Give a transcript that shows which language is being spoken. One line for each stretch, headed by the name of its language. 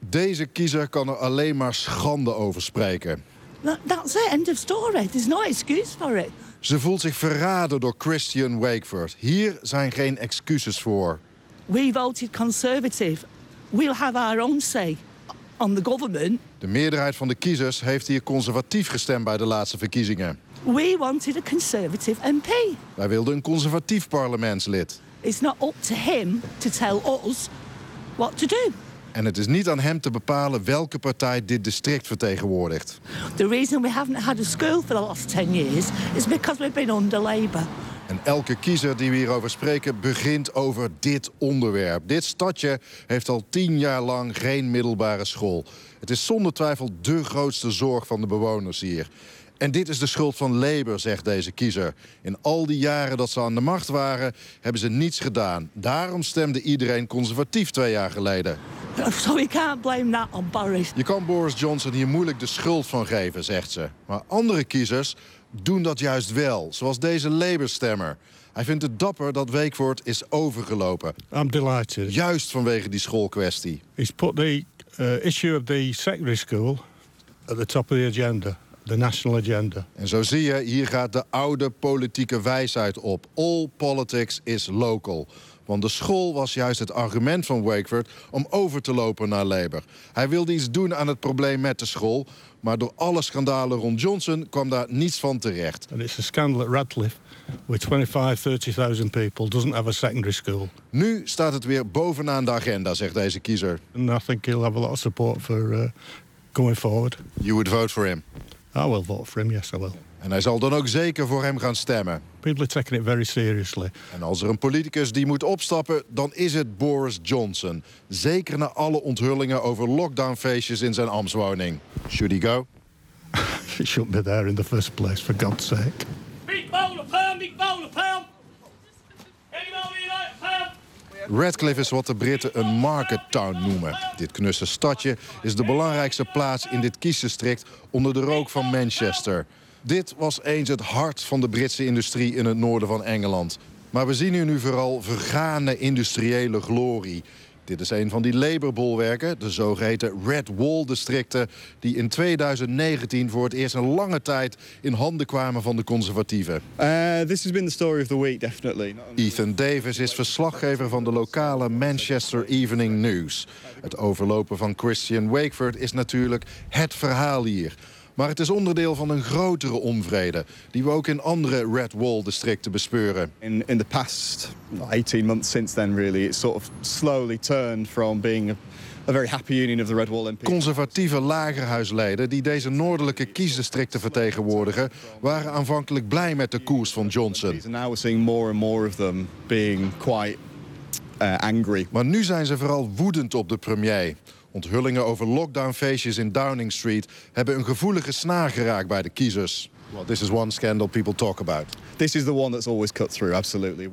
Dutch: Deze kiezer kan er alleen maar schande over spreken.
English: That's it. End of story. There's no excuse for it.
Dutch: Ze voelt zich verraden door Christian Wakeford. Hier zijn geen excuses voor.
English: We voted conservative. We'll have our own say on the government.
Dutch: De meerderheid van de kiezers heeft hier conservatief gestemd bij de laatste verkiezingen.
English: We wanted a conservative MP.
Dutch: Wij wilden een conservatief parlementslid.
English: It's not up to him to tell us what to do.
Dutch: En het is niet aan hem te bepalen welke partij dit district vertegenwoordigt.
English: The reason we haven't had a school for the last 10 years is because we've been under Labour.
Dutch: En elke kiezer die we hierover spreken begint over dit onderwerp. Dit stadje heeft al 10 jaar lang geen middelbare school. Het is zonder twijfel de grootste zorg van de bewoners hier. En dit is de schuld van Labour, zegt deze kiezer. In al die jaren dat ze aan de macht waren, hebben ze niets gedaan. Daarom stemde iedereen conservatief 2 jaar geleden.
English: So we can't blame that on Boris.
Dutch: Je kan Boris Johnson hier moeilijk de schuld van geven, zegt ze. Maar andere kiezers doen dat juist wel, zoals deze Labour-stemmer. Hij vindt het dapper dat Wakeford is overgelopen.
English: I'm delighted.
Dutch: Juist vanwege die schoolkwestie.
English: He's put the issue of the secondary school at the top of the agenda. The national agenda.
Dutch: En zo zie je, hier gaat de oude politieke wijsheid op.
English: All politics is local.
Dutch: Want de school was juist het argument van Wakeford om over te lopen naar Labour. Hij wilde iets doen aan het probleem met de school. Maar door alle schandalen rond Johnson kwam daar niets van terecht.
English: And it's a scandal at Radcliffe, with 25,000-30,000 people doesn't have a secondary school.
Dutch: Nu staat het weer bovenaan de agenda, zegt deze kiezer.
English: And I think he'll have a lot of support for going forward. You would vote for him. I will vote for him, yes I will.
Dutch: En hij zal dan ook zeker voor hem gaan stemmen.
English: People are taking it very seriously.
Dutch: En als er een politicus die moet opstappen, dan is het Boris Johnson. Zeker na alle onthullingen over lockdownfeestjes in zijn ambtswoning.
English: Should he go? He shouldn't be there in the first place, for God's sake.
Dutch: Radcliffe is wat de Britten een market town noemen. Dit knusse stadje is de belangrijkste plaats in dit kiesdistrict onder de rook van Manchester. Dit was eens het hart van de Britse industrie in het noorden van Engeland. Maar we zien hier nu vooral vergane industriële glorie. Dit is een van die Labour-bolwerken, de zogeheten Red Wall-districten, die in 2019 voor het eerst een lange tijd in handen kwamen van de conservatieven.
English: This has been the story of the week, definitely.
Dutch: Ethan Davis is verslaggever van de lokale Manchester Evening News. Het overlopen van Christian Wakeford is natuurlijk het verhaal hier. Maar het is onderdeel van een grotere onvrede die we ook in andere Red Wall districten bespeuren.
English: In the past 18 months since then really it sort of slowly turned from being a very happy union of the Red Wall MPs.
Dutch: Conservatieve lagerhuisleden die deze noordelijke kiesdistricten vertegenwoordigen waren aanvankelijk blij met de koers van Johnson.
English: Now we're seeing more and more of them being quite angry.
Dutch: Maar nu zijn ze vooral woedend op de premier. Onthullingen over lockdownfeestjes in Downing Street hebben een gevoelige snaar geraakt bij de kiezers.
English: Well, this is one scandal people talk about. This is the one that's always cut through, absolutely.